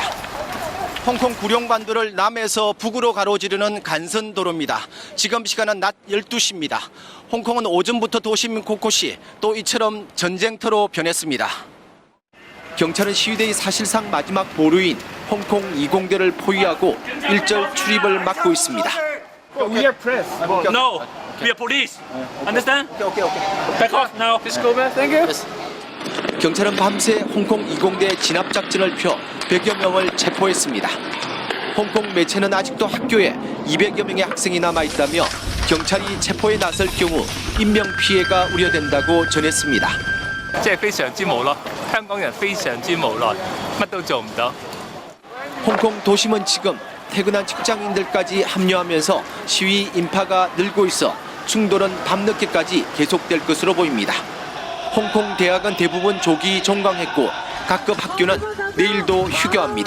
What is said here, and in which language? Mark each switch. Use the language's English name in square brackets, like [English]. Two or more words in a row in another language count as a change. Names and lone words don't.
[Korean] 홍콩 구룡반도를 남에서 북으로 가로지르는 간선도로입니다. 지금 시간은 낮 12시입니다. 홍콩은 오전부터 도심 곳곳이 또 이처럼 전쟁터로 변했습니다. 경찰은 시위대의 사실상 마지막 보루인 홍콩 2공대를 포위하고 일절 출입을 막고 있습니다. [English] We are press. No, we are police. Understand? Back off now. Just go back. Thank you. [Korean] 경찰은 밤새 홍콩 2공대 진압작전을 펴 100여 명을 체포했습니다. 홍콩 매체는 아직도 학교에 200여 명의 학생이 남아있다며 경찰이 체포에 나설 경우 인명 피해가 우려된다고 전했습니다. [Cantonese] 即係非常之無奈，香港人非常之無奈，乜都做唔到。 [Korean] 홍콩 도심은 지금 퇴근한 직장인들까지 합류하면서 시위 인파가 늘고 있어 충돌은 밤늦게까지 계속될 것으로 보입니다. 홍콩 대학은 대부분 조기 종강했고 각급 학교는 내일도 휴교합니다.